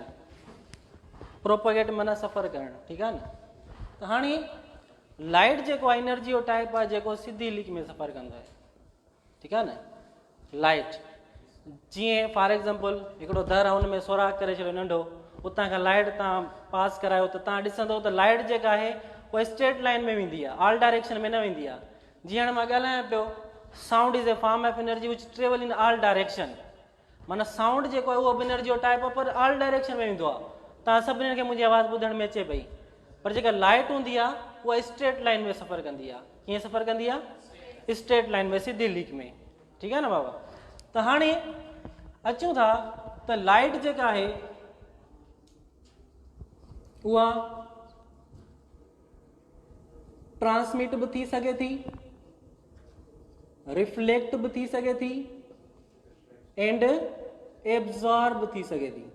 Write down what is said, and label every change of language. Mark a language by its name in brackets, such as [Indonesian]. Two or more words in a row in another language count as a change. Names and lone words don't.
[Sindhi] propagate माना सफ़र करण, [Hindi] ठीक है ना। [Sindhi] तो हाणे लाइट जेको एनर्जी जो टाइप आहे जेको सिधी लिक में सफ़र कंदो आहे, [Hindi] ठीक है ना। [Sindhi] लाइट जीअं [English] for example [Sindhi] हिकिड़ो दर आहे, हुन में सोराख करे छॾियो नंढो, उतां खां लाइट तव्हां पास करायो त तव्हां ॾिसंदो त लाइट जेका आहे उहा [English] straight line [Sindhi] में वेंदी आहे, [English] all direction [Sindhi] में न वेंदी आहे। जीअं हाणे मां ॻाल्हायां पियो, [English] sound is a form of energy which travel in all direction, [Sindhi] माना साउंड जेको आहे उहो बि एनर्जी जो टाइप आहे पर [English] all direction [Sindhi] में वेंदो आहे। तव्हां सभिनीनि खे मुंहिंजी आवाज़ ॿुधण में अचे पई, पर जेका लाइट हूंदी आहे उहा [English] straight line [Sindhi] में सफ़र कंदी आहे। कीअं सफ़र कंदी आहे? [English] straight line [Sindhi] में, सिधी लीक में, ठीकु आहे न बाबा। त हाणे अचूं था त लाइट जेका आहे उहा ट्रांसमिट बि थी सघे थी, रिफ्लेक्ट बि थी सघे थी [English] and absorb [Sindhi] थी सघे थी।